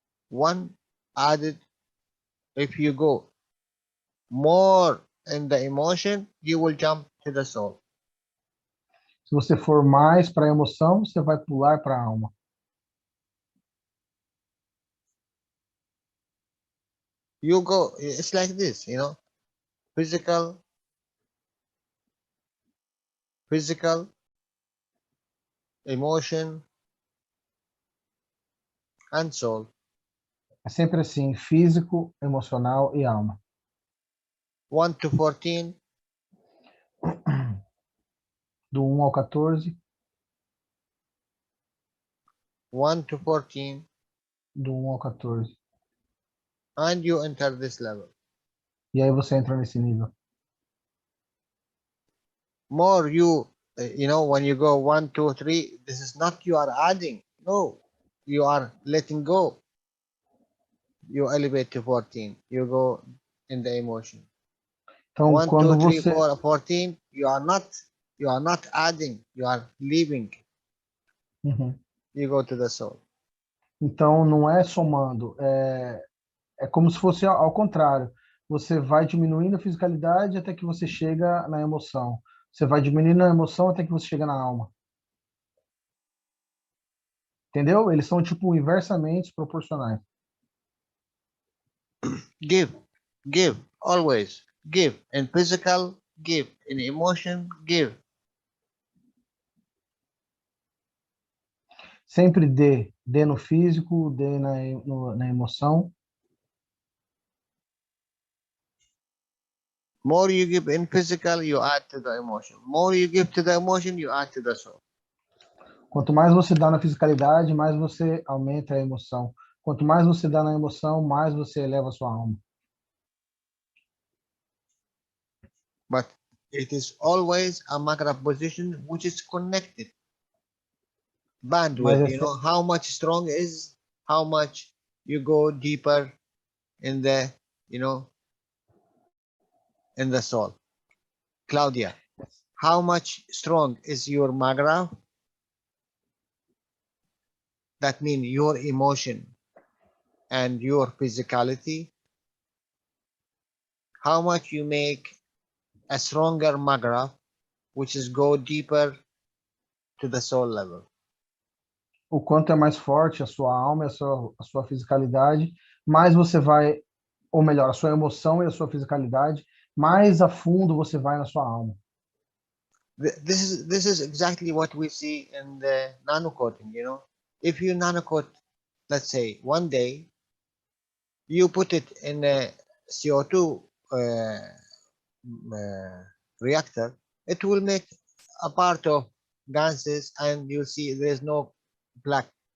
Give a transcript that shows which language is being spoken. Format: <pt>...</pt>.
<en>One added, if you go more in the emotion, you will jump to the soul.</en> <pt>Se você for mais para a emoção, você vai pular para a alma.</pt> <en>You go, it's like this, physical, emotion, and soul.</en> <pt>É sempre assim, físico, emocional e alma.</pt> <en>1 to 14,</en> <pt>Do 1 ao 14,</pt> <en>1 to 14,</en> <pt>do 1 ao 14.</pt> <en>and you enter this level.</en> <pt>E aí você entra nesse nível.</pt> <en>More you, you know, when you go 1, 2, 3, this is not you are adding. No, you are letting go. You elevate to 14. You go in the emotion.</en> <pt>Então,</pt> <en>1, 2,</en> <pt>quando</pt> <en>3,</en> <pt>você</pt> <en>4, 14, you are not adding, you are leaving. Uhum. You go to the soul.</en> <pt>Então, não é somando, é como se fosse ao contrário. Você vai diminuindo a fisicalidade até que você chega na emoção. Você vai diminuindo a emoção até que você chega na alma. Entendeu? Eles são, tipo, inversamente proporcionais.</pt> <en>Give, always give. In physical, give. In emotion, give.</en> <pt>Sempre dê. Dê no físico, dê na emoção.</pt> <en>More you give in physical, you add to the emotion. More you give to the emotion, you add to the soul.</en> <pt>Quanto mais você dá na fisicalidade, mais você aumenta a emoção. Quanto mais você dá na emoção, mais você eleva a sua alma.</pt> <en>But it is always a matter of position which is connected. Bandwidth,</en> <pt>Mas</pt> <en>you know, how much strong is, how much you go deeper in the, you know, in the soul. Claudia, how much strong is your magra? That means your emotion and your physicality. How much you make a stronger magra, which is go deeper to the soul level.</en> <pt>O quanto é mais forte a sua alma e a sua fisicalidade, mais você vai, ou melhor, a sua emoção e a sua fisicalidade, mais a fundo você vai na sua alma.</pt> <en>This is exactly what we see in the nano coating, you know. If you nano coat, let's say one day, you put it in a CO2 reactor, it will make a part of gases, and you see there's no black.</en>